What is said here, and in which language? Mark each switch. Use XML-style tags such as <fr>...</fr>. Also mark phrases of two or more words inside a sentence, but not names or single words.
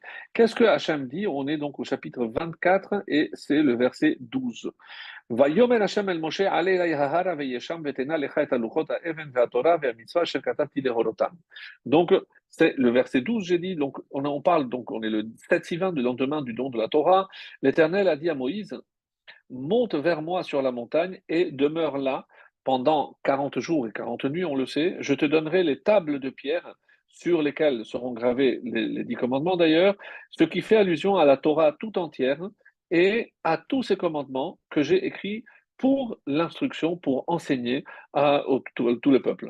<fr>Qu'est-ce que Hachem dit? On est donc au chapitre 24 et c'est le verset 12.</fr> <he>ויאמר השם אל משה עלה אלי ההרה וישם ותנה לך את הלוחות האבן והתורה והמצווה אשר כתבתי להורותם.</he> <fr>Donc, c'est le verset 12, j'ai dit, donc on parle, donc on est le 7-6-20 du lendemain du don de la Torah. L'Éternel a dit à Moïse, monte vers moi sur la montagne et demeure là pendant 40 jours et 40 nuits, on le sait. Je te donnerai les tables de pierre sur lesquelles seront gravés les 10 commandements d'ailleurs, ce qui fait allusion à la Torah tout entière et à tous ces commandements que j'ai écrits pour l'instruction, pour enseigner tout le peuple.</fr>